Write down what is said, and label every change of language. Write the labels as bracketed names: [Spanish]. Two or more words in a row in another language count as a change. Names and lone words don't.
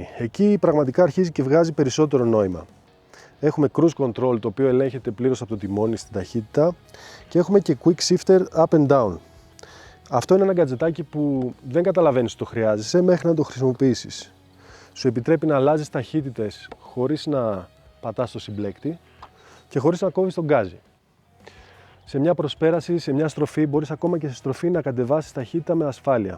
[Greek] Εκεί πραγματικά αρχίζει και βγάζει περισσότερο νόημα. Έχουμε [English] cruise control, [Greek] το οποίο ελέγχεται πλήρως από το τιμόνι στην ταχύτητα, και έχουμε και [English] quick shifter up and down. [Greek] Αυτό είναι ένα γκατζετάκι που δεν καταλαβαίνεις ότι το χρειάζεσαι μέχρι να το χρησιμοποιήσεις. Σου επιτρέπει να αλλάζεις ταχύτητες χωρίς να πατάς το συμπλέκτη και χωρίς να κόβεις τον γκάζι. Σε μια προσπέραση, σε μια στροφή, μπορείς ακόμα και σε στροφή να κατεβάσεις ταχύτητα με ασφάλεια.